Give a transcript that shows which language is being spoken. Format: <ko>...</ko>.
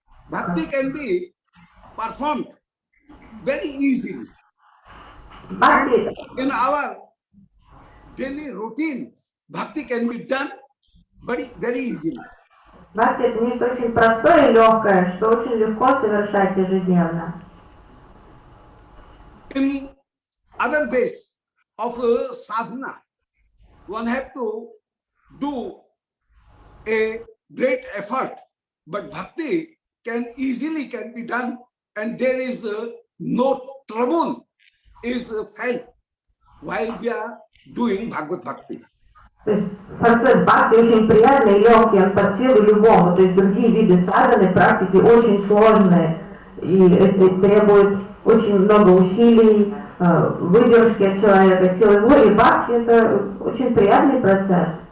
<en>Bhakti can be performed very easily.</en> <ru>Бхакти,</ru> <en>In our daily routine, bhakti can be done very easily.</en> <ru>бхакти — это нечто очень простое и легкое, что очень легко совершать ежедневно.</ru> <en>In other ways of sadhana, one have to do a great effort, but bhakti can easily be done, and there is no trouble is felt while we are doing Bhagavad Bhakti.</en> <ru>То есть процесс бхакти очень приятный и легкий, он под силу любому. То есть другие виды садханы, практики очень сложные и требуют очень много усилий, выдержки от человека, силы воли. Бхакти — это очень приятный процесс.</ru>